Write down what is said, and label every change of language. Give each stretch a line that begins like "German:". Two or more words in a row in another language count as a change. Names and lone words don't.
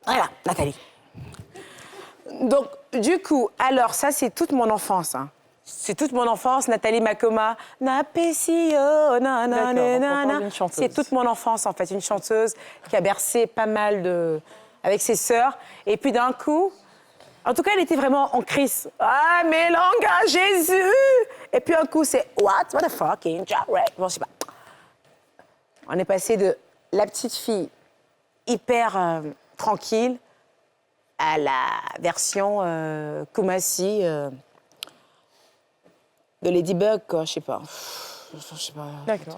French: Voilà, Nathalie. Donc, du coup, alors, ça, c'est toute mon enfance. Hein. C'est toute mon enfance, Nathalie Makoma. Napesio, na, na, na, na, na. C'est toute mon enfance, en fait. Une chanteuse qui a bercé pas mal avec ses sœurs. Et puis, d'un coup, en tout cas, elle était vraiment en crise. Ah, mes langues à Jésus! Et puis, un coup, c'est
English: what the fucking
French: jarret? Bon, je sais pas. On est passé de la petite fille hyper tranquille à la version Kumasi de Ladybug, quoi, je sais pas. D'accord.